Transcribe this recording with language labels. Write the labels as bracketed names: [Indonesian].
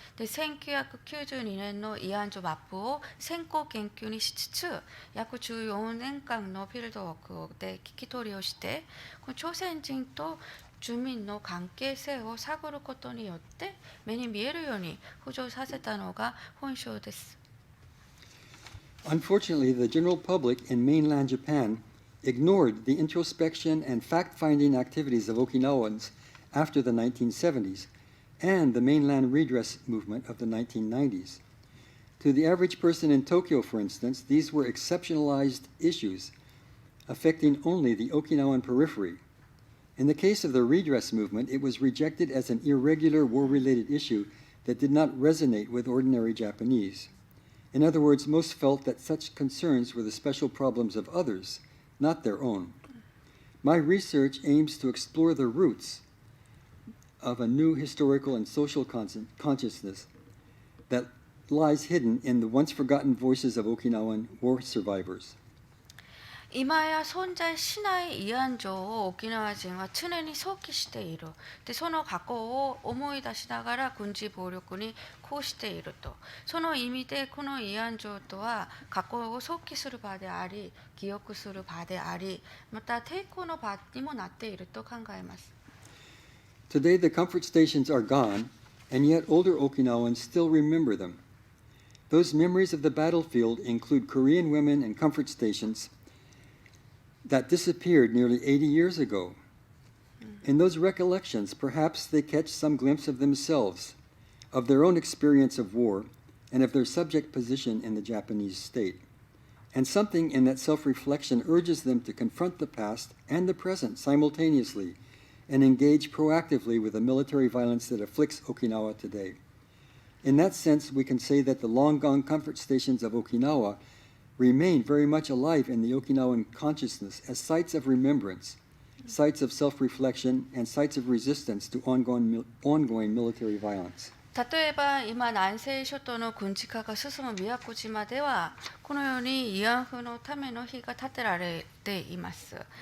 [Japanese] で、1992年の慰安所マップを先行研究にしつつ、約14年間のフィールドワークで聞き取りをして、この朝鮮人と住民の関係性を探ることによって目に見えるように浮上させたのが本書です。 [English] Unfortunately, the general public in mainland Japan ignored the introspection and fact-finding activities of Okinawans after the 1970s and the mainland redress movement of the 1990s. To the average person in Tokyo, for instance, these were exceptionalized issues affecting only the Okinawan periphery. In the case of the redress movement, it was rejected as an irregular war-related issue that did not resonate with ordinary Japanese. In other words, most felt that such concerns were the special problems of others, not their own. My research aims to explore the roots of a new historical and social consciousness that lies hidden in the once forgotten voices of Okinawan war survivors. [Japanese] 今や存在しない慰安所を沖縄人は常に想起している。で、その過去を思い出しながら軍事暴力にこうしていると。その意味でこの慰安所とは過去を想起する場であり、記憶する場であり、また抵抗の場にもなっていると考えます。 [English] Today the comfort stations are gone, and yet older Okinawans still remember them. Those memories of the battlefield include Korean women and comfort stations that disappeared nearly 80 years ago. In those recollections, perhaps they catch some glimpse of themselves, of their own experience of war, and of their subject position in the Japanese state. And something in that self-reflection urges them to confront the past and the present simultaneously and engage proactively with the military violence that afflicts Okinawa today. In that sense, we can say that the long-gone comfort stations of Okinawa remain very much alive in the Okinawan consciousness as sites of remembrance, sites of self-reflection, and sites of resistance to ongoing military violence. [Japanese] 例えば今南西諸島の軍事化が進む宮古島ではこのように慰安婦のための碑が建てられています。